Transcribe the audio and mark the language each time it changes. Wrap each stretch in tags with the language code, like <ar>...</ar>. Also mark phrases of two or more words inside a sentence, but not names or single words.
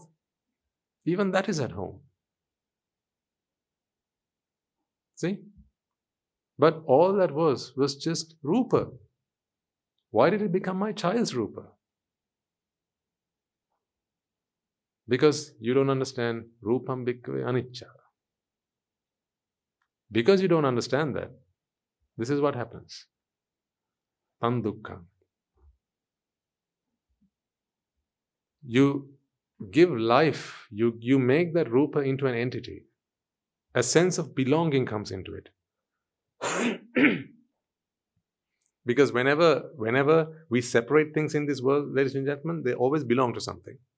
<en>Even that is at home. See? But all that was just Rúpa. Why did it become my child's Rúpa? Because you don't understand</en> <pi>Rúpam bhikkhave anicca.</pi> <en>Because you don't understand that, this is what happens.</en> <pi>Tan dukkhan.</pi> <en>You give life, you make that Rúpa into an entity. A sense of belonging comes into it. Because whenever we separate things in this world, ladies and gentlemen, they always belong to something.</en>